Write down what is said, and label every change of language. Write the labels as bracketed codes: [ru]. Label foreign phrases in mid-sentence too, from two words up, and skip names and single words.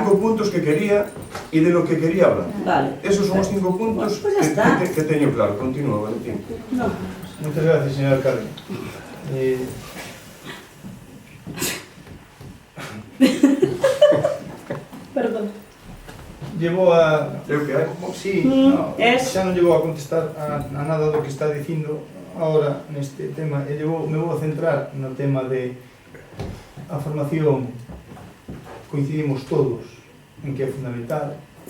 [es] 5 puntos que quería y de lo que quería hablar. Vale. Esos son los 5 puntos Pues ya está. [gl] que teño claro. Continúa, Valentín. [es] No. Muchas gracias, señor alcalde. Perdón. [gl] Llevou a... É o que hai. [es] Sí, no, es- [gl] xa non llevou a contestar a nada do que está dicindo ahora neste tema. Me vou a centrar no tema de a formación. Coincidimos todos en que é fundamental.